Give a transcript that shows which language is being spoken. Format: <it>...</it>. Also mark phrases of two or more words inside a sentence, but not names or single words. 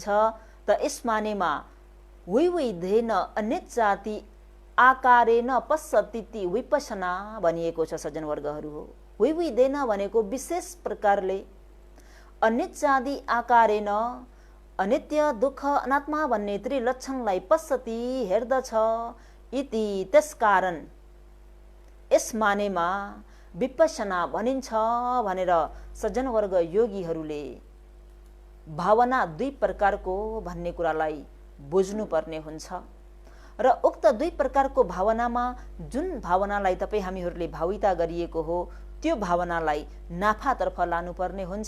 <ne>त यसमानेमा</ne> <pi>विविधेन अनिच्चाति आकारेण पश्यतीति</pi> <ne>विपश्यना भनिएको छ। सज्जन वर्गहरू हो, विविधेन भनेको विशेष प्रकारले,</ne> <pi>अनिच्चादि आकारेण</pi> <ne>अनित्य दुःख अनात्मा भन्ने त्रिलक्षणलाई पश्यति हेर्दछ इति। त्यसकारण यस मानेमा विपश्यना भनिन्छ भनेर सज्जनवर्ग योगीहरूले भावना दुई प्रकारको भन्ने कुरालाई बुझ्नुपर्ने हुन्छ। र उक्त दुई प्रकारको भावनामा जुन भावनालाई तपाईँ हामीहरूले भाविता गरिएको हो त्यो भावनालाई नाफातर्फ लानुपर्ने हुन्छ।</ne>